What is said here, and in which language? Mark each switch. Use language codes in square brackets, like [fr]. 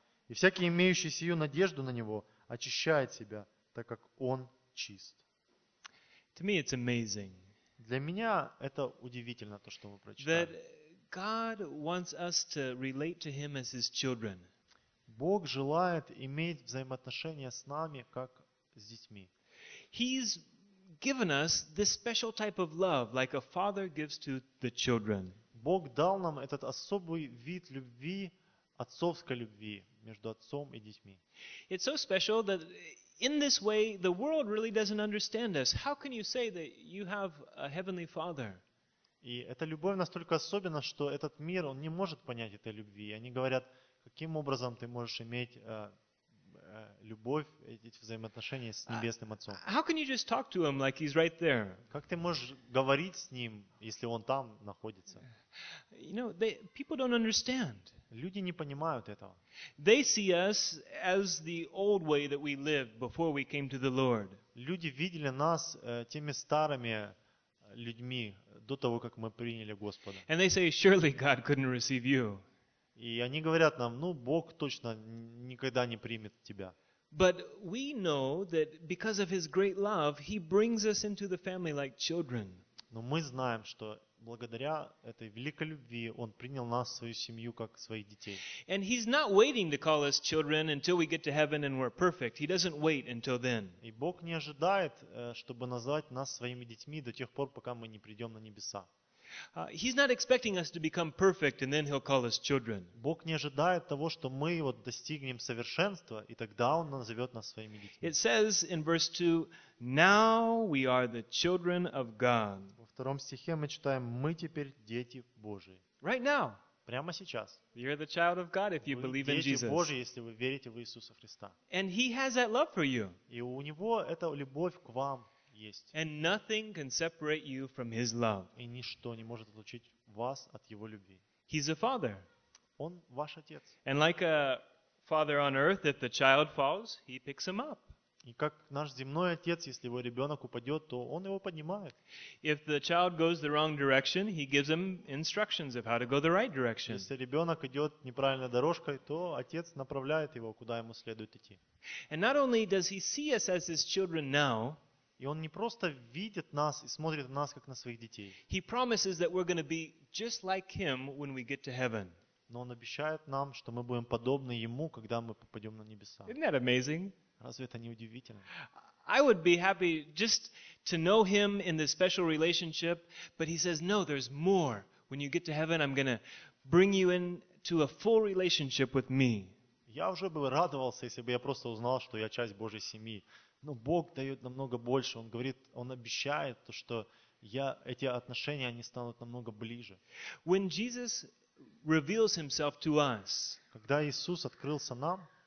[ru] И всякий, имеющий сию надежду на Него, очищает себя, так как Он чист. [en] To me it's amazing. [ru] Для меня это удивительно, то, что мы прочитали. [en] God wants us to relate to Him as His children. [ru] Бог желает иметь взаимоотношения с нами как с детьми. [en] He's given us this special type of love, like a father gives to the children. [ru] Бог дал нам этот особый вид любви, отцовской любви между отцом и детьми. [en] It's so special that in this way the world really doesn't understand us. How can you say that you have a heavenly father? [ru] И эта любовь настолько особенна, что этот мир, он не может понять этой любви. И они говорят, каким образом ты можешь иметь любовь, эти взаимоотношения с Небесным Отцом? [en] How can you just talk to him like he's right there? [ru] Как ты можешь говорить с ним, если он там находится? [en] You know, people don't understand. [ru] Люди не понимают этого. [en] They see us as the old way that we lived before we came to the Lord. [ru] Люди видели нас теми старыми людьми до того, как мы приняли Господа. [en] And they say, surely God couldn't receive you. [ru] И они говорят нам, ну, Бог точно никогда не примет тебя. [en] But we know that because of His great love, He brings us into the family like children. [ru] Но мы знаем, что благодаря этой великой любви Он принял нас в свою семью как своих детей. [en] And He's not waiting to call us children until we get to heaven and we're perfect. He doesn't wait until then. [ru] И Бог не ожидает, чтобы назвать нас своими детьми до тех пор, пока мы не придем на небеса. [en] He's not expecting us to become perfect and then He'll call us children. [ru] Бог не ожидает того, что мы вот достигнем совершенства, и тогда Он назовет нас своими детьми. [en] It says in verse 2, now we are the children of God. [ru] В втором стихе мы читаем, мы теперь дети Божии. [en] Right now. [ru] Прямо сейчас. [en] You're the child of God if you believe in Jesus. [ru] Вы дети Божии, если вы верите в Иисуса Христа. [en] And He has that love for you. [ru] И у Него эта любовь к вам есть. [en] And nothing can separate you from His love. [ru] И ничто не может отлучить вас от Его любви. [en] He's a father. [ru] Он ваш отец. [en] And like a father on earth, if the child falls, He picks him up. [ru] И как наш земной отец, если его ребенок упадет, то он его поднимает. [en] If the child goes the wrong direction, he gives him instructions of how to go the right direction. [ru] Если ребенок идет неправильной дорожкой, то отец направляет его, куда ему следует идти. [en] And not only does he see us as his children now, [ru] и он не просто видит нас и смотрит на нас как на своих детей. [en] He promises that we're going to be just like him when we get to heaven. [ru] Но он обещает нам, что мы будем подобны ему, когда мы попадем на небеса. [en] Isn't that amazing? [ru] Разве это не удивительно? [en] I would be happy just to know him in this special relationship, but he says, no, there's more. When you get to heaven, I'm going to bring you into a full relationship with me. [ru] Я уже бы радовался, если бы я просто узнал, что я часть Божьей семьи. Но Бог дает намного больше. Он говорит, Он обещает, то, что я, эти отношения они станут намного ближе. [en] When Jesus reveals himself to us, [ru] когда Иисус открылся нам,